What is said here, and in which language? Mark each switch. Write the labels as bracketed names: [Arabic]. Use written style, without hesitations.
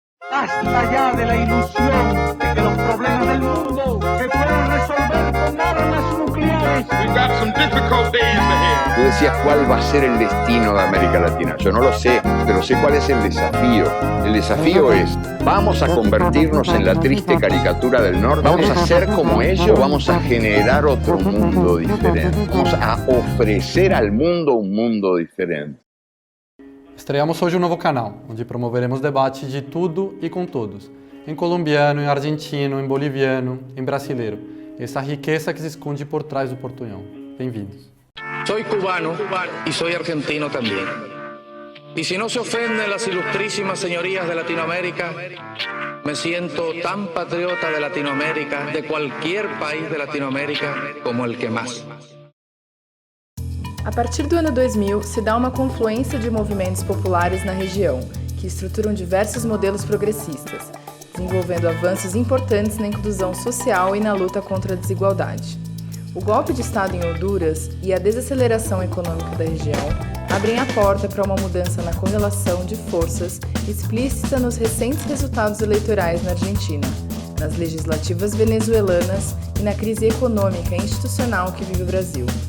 [Spanish] Basta ya de la ilusión de que los problemas del mundo se pueden resolver con armas nucleares. [English] We've got some difficult days ahead. [Spanish] Tú decías cuál va a ser el destino de América Latina. Yo no lo sé, pero sé cuál es el desafío. El desafío es, ¿vamos a convertirnos en la triste caricatura del norte? ¿Vamos a ser como ellos? ¿Vamos a generar otro mundo diferente? ¿Vamos a ofrecer al mundo un mundo diferente? [Portuguese] Estreamos hoje um novo canal, onde promoveremos debates de tudo e com todos, em colombiano, em argentino, em boliviano, em brasileiro, essa riqueza que se esconde por trás do portunhol. Bem-vindos. [Spanish] Soy cubano y soy argentino también. Y si no se ofenden las ilustrísimas señorías de Latinoamérica, me siento tan patriota de Latinoamérica, de cualquier país de Latinoamérica, como el que más. [Portuguese] A partir do ano 2000, se dá uma confluência de movimentos populares na região, que estruturam diversos modelos progressistas, desenvolvendo avanços importantes na inclusão social e na luta contra a desigualdade. O golpe de Estado em Honduras e a desaceleração econômica da região abrem a porta para uma mudança na correlação de forças explícita nos recentes resultados eleitorais na Argentina, nas legislativas venezuelanas e na crise econômica e institucional que vive o Brasil.